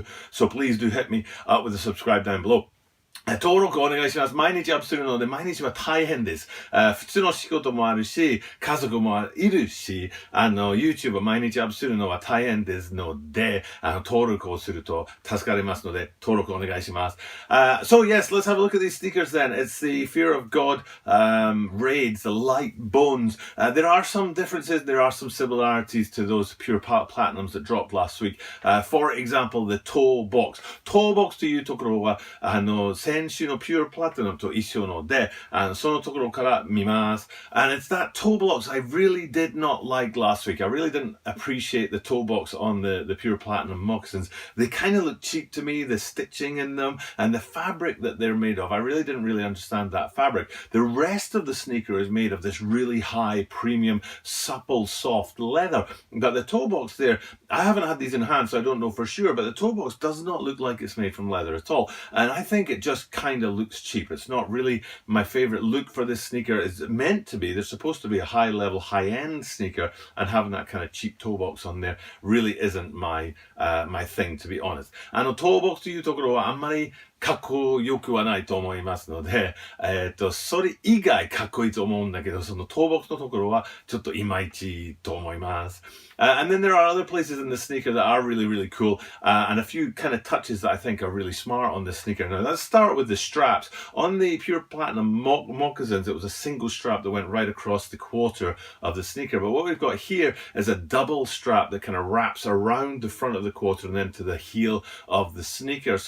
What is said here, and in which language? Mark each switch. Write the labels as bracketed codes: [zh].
[en] So please do hit me up with a subscribe down below. [ja] 登録お願いします。毎日アップするので、毎日は大変です。普通の仕事もあるし、家族もいるし、YouTube を毎日アップするのは大変ですので、登録をすると助かりますので、登録お願いします。 [en] So yes, let's have a look at these sneakers then. It's the Fear of God Raids, the light bones. There are some differences, there are some similarities to those Pure Platinums that dropped last week. For example, the toe box. [ja] Toe box というところは、先週の Pure Platinum と一緒ので、そのところから見ます。 [en] And it's that toe box I really did not like last week. I really didn't appreciate the toe box on the Pure Platinum moccasins. They kind of look cheap to me, the stitching in them, and the fabric that they're made of. I really didn't understand that fabric. The rest of the sneaker is made of this really high, premium, supple, soft leather. But the toe box there, I haven't had these in hand, so I don't know for sure, but the toe box does not look like it's made from leather at all. And I think it just kind of looks cheap. It's not really my favorite look for this sneaker. It's meant to be. They're supposed to be a high level, high end sneaker, and having that kind of cheap toe box on there really isn't my thing, to be honest. [ja] toe boxというところはあんまりかっこよくはないと思いますので、それ以外かっこいいと思うんだけど、そのtoe boxのところはちょっといまいちと思います。 [en] And then there are other places in the sneaker that are really, really cool, and a few kind of touches that I think are really smart on this sneaker. Now, let's start with the straps. On the Pure Platinum moccasins, it was a single strap that went right across the quarter of the sneaker. But what we've got here is a double strap that kind of wraps around the front of the quarter and then to the heel of the sneaker.